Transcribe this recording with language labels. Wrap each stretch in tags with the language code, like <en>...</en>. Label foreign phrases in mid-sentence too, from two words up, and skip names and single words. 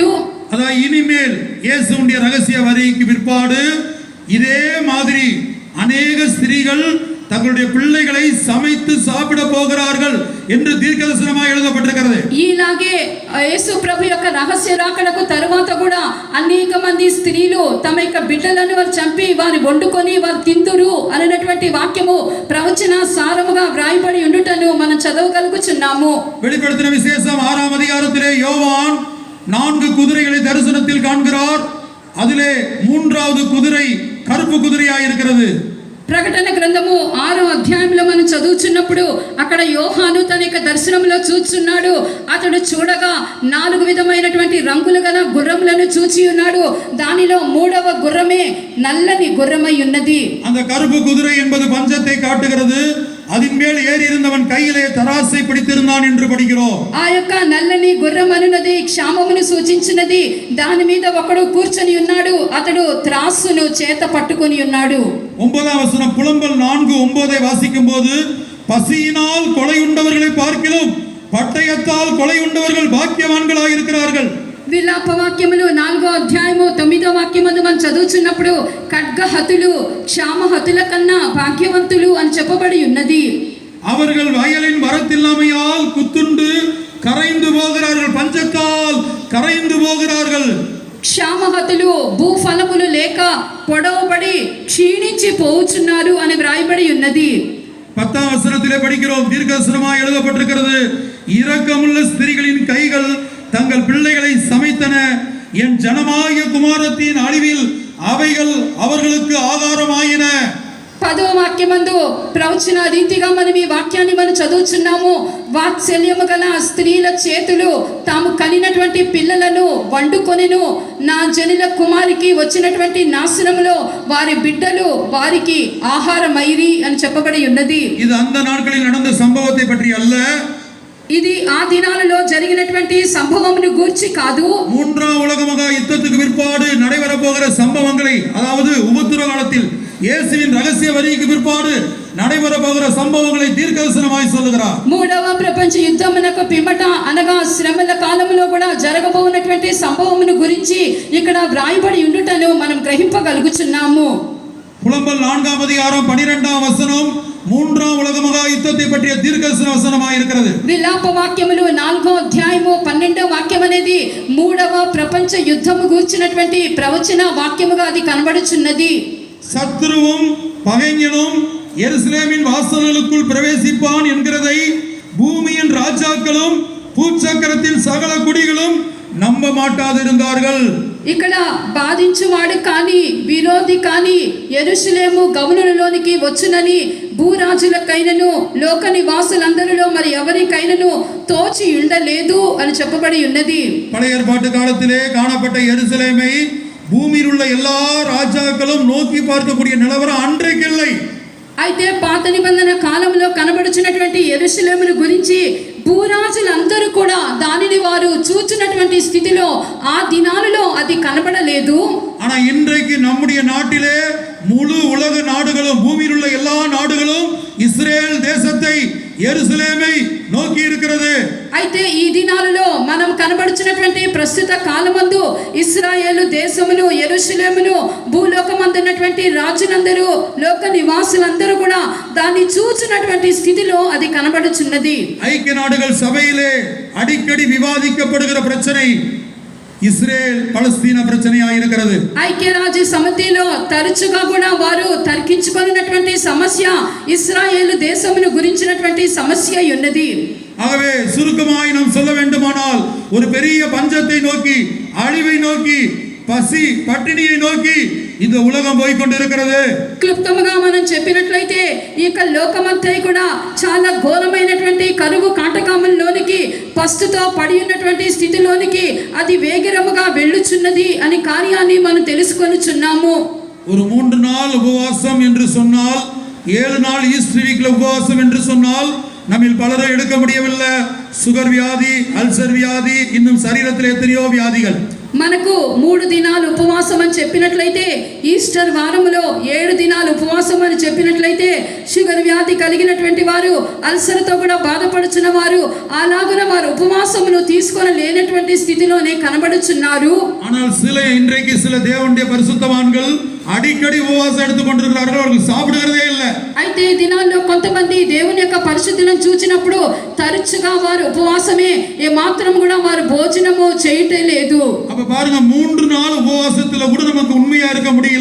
<ta>அதான் இனிமேல் இயேசுவுடைய ரகசிய வருகைக்கு பிற்பாடு இதே மாதிரி அநேக ஸ்திரீகள் தங்களுடைய பிள்ளைகளை சமைத்து சாப்பிட போகிறார்கள் என்று தீர்க்கதரிசனமாக எழுதப்பட்டிருக்கிறது.</ta> <te>ఇలాగే యేసు ప్రభు యొక్క రహస్య రాకడకు తరువాత కూడా అనేక మంది స్త్రీలు తమ యొక్క బిడ్డలను వారు చంపి వారి వండుకొని వారు తిందురు అనేటువంటి వాక్యము ప్రవచన సారముగా వ్రాయబడి ఉండుటను మనం చదవగలుగుచున్నాము.</te> <ta>வெளிப்படுத்தின விசேஷம் 6ஆம் அதிகாரத்திலே யோவான் 4 குதிரைகளை தரிசனத்தில் காண்கிறார். அதிலே 3வது குதிரை கருப்பு குதிரையாய் இருக்கிறது.</ta> <te>ప్రకటన గ్రంథము 6వ అధ్యాయంలో మనం చదువుచున్నప్పుడు అక్కడ యోహాను తన యొక్క దర్శనంలో చూస్తున్నాడు. అతడు చూడగా 4 విధమైనటువంటి రంగులు గల గుర్రములను చూచి ఉన్నాడు. దానిలో 3వ గుర్రమే నల్లని గుర్రమై ఉన్నది.</te> <ta>அந்த கருப்பு குதிரை என்பது பஞ்சத்தை காட்டுகிறது. அதன் மேல் ஏறி இருந்தவன் கையிலே தராசை பிடித்திருந்தான் என்று படிக்கிறோம்.</ta> <te>ఆ యొక్క నల్లని గుర్రం అనున్నది క్షామమును సూచించినది. దాని మీద ఒకడు కూర్చొని ఉన్నాడు. అతడు త్రాసును చేత పట్టుకొని ఉన్నాడు.</te> <ta>9ஆம் வசனம் புலம்பல் 4:9 வாசிக்கும் போது, பசியினால் கொலையுண்டவர்களை பார்க்கிலும் பட்டயத்தால் கொலையுண்டவர்கள் பாக்கியவான்களாக இருக்கிறார்கள்.</ta> <te>విలాప వాక్యములు 4వ అధ్యాయము 9వ వాక్యమందు మనం చదువుచున్నప్పుడు ఖడ్గహతులు క్షామహతుల కన్నా భాగ్యవంతులు అని చెప్పబడి ఉన్నది.</te> <ta>அவர்கள் வயலின் வரத்தில்லாமையால் குத்துண்டு கரைந்து போகிறார்கள், பஞ்சத்தால் கரைந்து போகிறார்கள்.</ta> <te>క్షామహతులు భూఫలములు లేక పొడవబడి క్షీణించి పోవుచున్నారు అని వ్రాయబడి ఉన్నది.</te> <ta>10ஆம் வசனத்திலே படிக்கிறோம், தீர்க்கதரிசனமாக எழுதப்பட்டிருக்கிறது, இரக்கமுள்ள ஸ்திரீகளின் கைகள் தங்கள் பிள்ளைகளை சமைத்தன, என் ஜனமாகிய குமாரத்தின் அழிவில் அவைகள் அவர்களுக்கு ஆகாரமாயின.</ta> <te>10వ వాక్యమందు ప్రవచన రీతిగా మనం ఈ వాక్యాన్ని మనం చదువుచున్నాము. వాత్సల్యము గల స్త్రీల చేతులు తాము కనినటువంటి పిల్లలను వండుకొనెను. నా జనుల కుమారికి వచ్చినటువంటి నాశనములో వారి బిడ్డలు వారికి ఆహారమైరి అని చెప్పబడి ఉన్నది.</te> <ta>இது அந்த நாட்களில் நடந்த சம்பவத்தை பற்றி அல்ல.</ta> <te>ఇది ఆ దినాలలో జరిగినటువంటి సంభవమును గూర్చి కాదు.</te> <ta>மூன்றாம் உலக மகா யுத்தத்துக்கு பிற்பாடு நடைபெற போகிற சம்பவங்களை, அதாவது உபத்திரவ காலத்தில் இயேசுவின் ரகசிய வருகைக்கு பிற்பாடு நடைபெற போகிற சம்பவங்களை தீர்க்கதரிசனமாய் சொல்லுகிறார்.</ta> <te>మూడవ ప్రపంచ యుద్ధమునకు పిమ్మట అనగా శ్రమల కాలములో కూడా జరగబోతున్నటువంటి సంభవమును గురించి ఇక్కడ వ్రాయబడి ఉండుటను మనం గ్రహింపగలుగుచున్నాము.</te> <ta>புலம்பல் 4ஆம் அதிகாரம் 12ஆம் வசனம் மூன்றாம் உலக மகா யுத்தத்தை பற்றிய தீர்க்கதரிசன வசனமாய் இருக்கிறது.</ta> <te>విలాప వాక్యములు 4వ అధ్యాయము 12వ వాక్యం అనేది మూడవ ప్రపంచ యుద్ధము గూర్చినటువంటి ప్రవచన వాక్యముగా అది కనబడుచున్నది.</te> <ta>சத்துருவும் பகைஞனும் எருசலேமின் வாசல்களுக்குள் பிரவேசிப்பான் என்கிறதை பூமியின் ராஜாக்களும் பூச்சக்கரத்தின் சகல குடிகளும் நம்ப மாட்டாதிருந்தார்கள்.</ta> <te>ఇక్కడ బాధించువాడు కానీ విరోధి కానీ యెరూషలేము గమనులలోనికి వచ్చునని భూరాజులకైనను లోక నివాసులందరిలో మరి ఎవరికైనను తోచి ఉండలేదు అని చెప్పబడి ఉన్నది.</te> <ta>பழைய ஏற்பாட்டு காலத்திலே காணப்பட்ட எருசலேமை பூமியில் உள்ள எல்லா ராஜாக்களும் நோக்கி பார்க்கக்கூடிய நிலவரம் அன்றைக்கு இல்லை.</ta> <te>అయితే పాత నిబంధన కాలంలో కనబడుచున్నటువంటి యెరూషలేమును గురించి భూరాజులందరూ కూడా దానిని వారు చూచున్నటువంటి స్థితిలో ఆ దినాలలో అది కనబడలేదు.</te> <ta>ஆனா இன்றைக்கு நம்முடைய நாட்டிலே முழு உலக நாடுகளும் பூமியில் உள்ள எல்லா நாடுகளும் இஸ்ரேல் தேசத்தை எருசலேமை நோக்கி இருக்கிறது.</ta> <te>అయితే ఈ దినాలలో మనం కనబడుచున్నటువంటి ప్రస్తుత కాలమందు ఇశ్రాయేలు దేశమును యెరూషలేమును భూలోకమందున్నటువంటి రాజులందరూ లోక నివాసులందరూ కూడా దాన్ని చూచున్నటువంటి స్థితిలో అది కనబడుచున్నది.</te> <ta>ஐக்கிய நாடுகள் சபையிலே அடிக்கடி விவாதிக்கப்படுகிற பிரச்சனை இஸ்ரேல் பலஸ்தீன பிரச்சனையாக இருக்கிறது.</ta> <te>ఐక్యరాజ్య సమితిలో తరచుగా కూడా వారు తర్కించుకున్నటువంటి సమస్య ఇశ్రాయేలు దేశమును గురించినటువంటి సమస్య ఉన్నది.</te> <ta>ஆகவே சுருக்கமாய் நாம் சொல்ல வேண்டுமானால் ஒரு பெரிய பஞ்சத்தை நோக்கி, அழிவை நோக்கி, பசி பட்டினியை நோக்கி இந்த உலகம் போய் கொண்டிருக்கிறது.</ta> <te>క్లుప్తముగా మనం చెప్పినట్లయితే ఈ యొక్క లోకమంతా కూడా చాలా ఘోరమైనటువంటి కరువు కాటకాముల్లోనికి పస్తుతో పడి ఉన్నటువంటి స్థితిలోనికి అది వేగరముగా వెళ్ళుచున్నది అనే కార్యాన్ని మనం తెలుసుకొనుచున్నాము.</te> <ta>ஒரு 3 நாள் உபவாசம் என்று சொன்னால், 7 நாள் ஈஸ்டர் வீக்ல உபவாசம் என்று சொன்னால் நம்மில் பலரை எடுக்க முடியவில்லை. சுகர் வியாதி, அல்சர் வியாதி, இன்னும் சரீரத்தில் எத்தனையோ வியாதிகள்.</ta> <te>మనకు 3 దినాలు ఉపవాసం అని చెప్పినట్లయితే, ఈస్టర్ వారములో 7 దినాలు ఉపవాసం అని చెప్పినట్లయితే షుగర్ వ్యాధి కలిగినటువంటి వారు, అల్సర్తో కూడా బాధపడుచున్న వారు అలాగున వారు ఉపవాసమును తీసుకొని లేనటువంటి స్థితిలోనే కనబడుచున్నారు.</te> <ta>ஆனால் இன்றைக்கு சில தேவனுடைய பரிசுத்தவான்கள் அடிக்கடி உபவாசம் எடுத்துக் கொண்டிருக்கிறார்கள். அவர்கள் சாப்பிடுகிறதே இல்லை.</ta> <te>అయితే ఈ దినాల్లో కొంతమంది దేవుని యొక్క పరిశుద్ధులను చూచినప్పుడు తరచుగా వారు ఉపవాసమే, ఏ మాత్రం కూడా వారు భోజనము చేయటం లేదు.</te> <ta>அப்ப பாருங்க, 3 நாள் உபவாசத்துல கூட நமக்கு உண்மையா இருக்க முடியல.</ta>